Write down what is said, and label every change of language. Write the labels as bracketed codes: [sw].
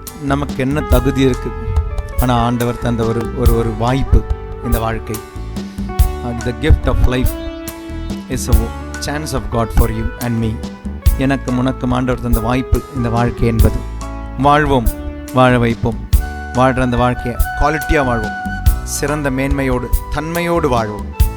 [ta] நமக்கு என்ன தகுதி இருக்கு, ஆனா ஆண்டவர் தந்த ஒரு ஒரு ஒரு வாய்ப்பு இந்த வாழ்க்கை. [en] The gift of life is a chance of God for you and me. [ta] எனக்கு உனக்கும் ஆண்டவர் தந்த வாய்ப்பு இந்த வாழ்க்கை என்பது. வாழ்வோம், வாழ வைப்போம். வாழ்கிற அந்த வாழ்க்கையை குவாலிட்டியாக வாழ்வோம், சிறந்த மேன்மையோடு தன்மையோடு வாழ்வோம்.